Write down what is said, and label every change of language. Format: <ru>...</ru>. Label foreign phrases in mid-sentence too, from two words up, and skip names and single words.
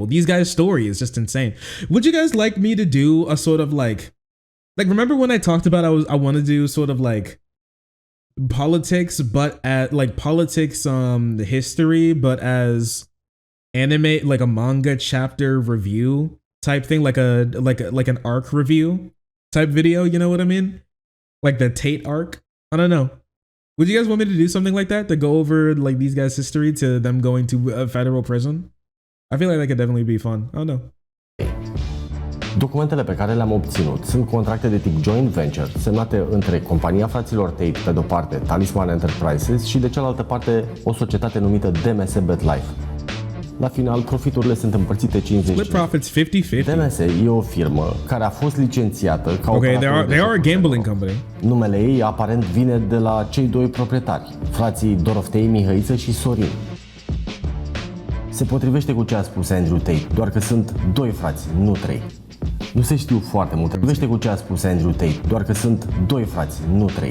<en>These guys' story is just insane. Would you guys like me to do a sort of like remember when I talked about I want to do sort of like politics, but at like politics history, but as anime, like a manga chapter review type thing, like an arc review type video, you know what I mean? Like the Tate arc. I don't know. Would you guys want me to do something like that to go over like these guys' history to them going to a federal prison? I feel like that could definitely be fun. I don't know.</en> <ro>Documentele pe care le-am obținut sunt contracte de tip</ro> <en>joint venture</en> <ro>semnate între compania fraților Tate, pe de-o parte Talisman Enterprises și de cealaltă parte o societate numită DMS BetLife. La final, profiturile sunt împărțite 50-50.</ro> <en>Split profits 50-50.</en> <ro>DMS e o firmă care a fost licențiată ca</ro> <en>okay, they are a gambling company.</en> <ro>Numele ei aparent vine de la cei 2 proprietari, frații Doroftei, Mihăiță și Sorin. Se potrivește cu ce a spus Andrew Tate, doar că sunt 2 frați, nu 3. Nu se știu foarte multe. Potrivește cu ce a spus Andrew Tate, doar că sunt 2 frați, nu 3.</ro>